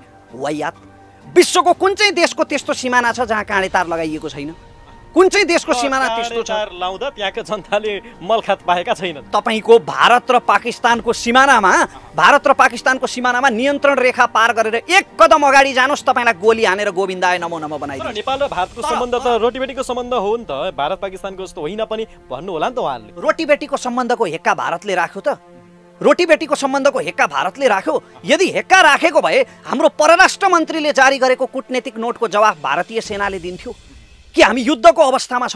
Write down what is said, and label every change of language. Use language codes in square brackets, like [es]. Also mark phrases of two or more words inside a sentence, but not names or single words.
[ne] वायात, विश्वको कुन चाहिँ देशको त्यस्तो सिमाना छ जहाँ काँडे तार लगाइएको छैन? कुन चाहिँ देशको सिमाना त्यस्तो छ? लाउँदा त्यहाँका जनताले मलखात पाएका छैनन्। तपाईको भारत र पाकिस्तानको सिमानामा नियन्त्रण रेखा पार गरेर एक कदम अगाडि जानुहोस्, तपाईलाई गोली हानेर [sa] गोविन्दाय नमो नमो [ne] बनाइदिन्छ। नेपाल र भारतको सम्बन्ध त रोटीबेटीको सम्बन्ध हो नि त, भारत पाकिस्तानको जस्तो होइन पनि भन्नु होला नि त उहाँहरूले। रोटीबेटीको सम्बन्धको हेक्का भारतले राख्यो त? रोटीबेटीको सम्बन्धको हेक्का भारतले राख्यो? यदि हेक्का राखेको भए हाम्रो परराष्ट्र मन्त्रीले जारी गरेको कूटनीतिक नोटको जवाफ भारतीय सेनाले दिन्थ्यो कि हामी युद्धको अवस्थामा छौँ?